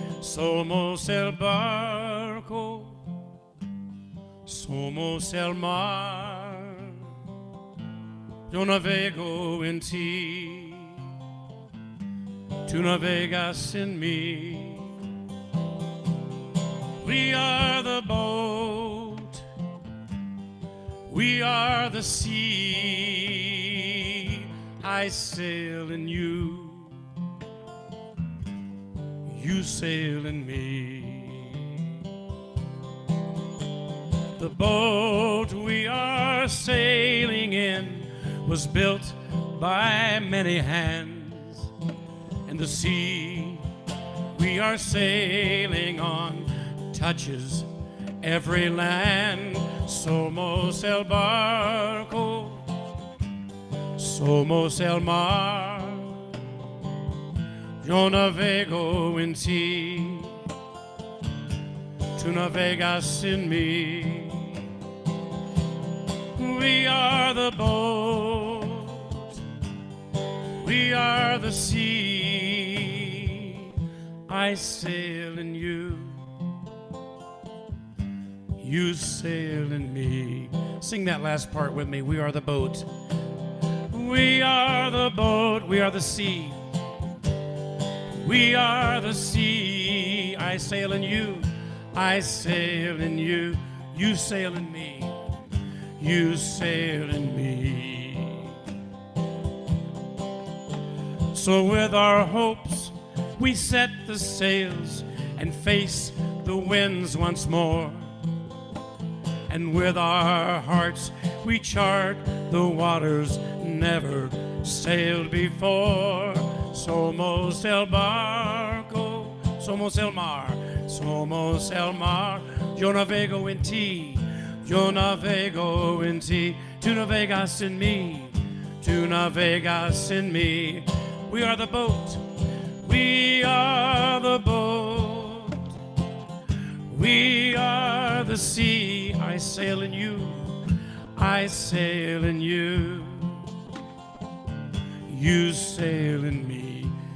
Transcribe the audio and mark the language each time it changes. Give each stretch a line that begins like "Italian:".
Spanish: Somos el barco, somos el mar, yo navego en ti, tú navegas en mí.
English: We are the boat, we are the sea. I sail in you, you sail in me. The boat we are sailing in was built by many hands, and the sea we are sailing on touches every land.
Spanish: Somos el barco, somos el mar, yo navego en ti, tú navegas en mí.
English: We are the boat, we are the sea. I sail in you, you sail in me. Sing that last part with me. We are the boat. We are the boat. We are the sea. We are the sea. I sail in you. I sail in you. You sail in me. You sail in me. So with our hopes, we set the sails and face the winds once more. And with our hearts we chart the waters never sailed before.
Spanish: Somos el barco, somos el mar, somos el mar. Yo navego en ti, yo navego en ti. Tú navegas en mí, tú navegas en mí.
English: We are the boat, we are the boat, we are the sea. I sail in you, I sail in you, you sail in me.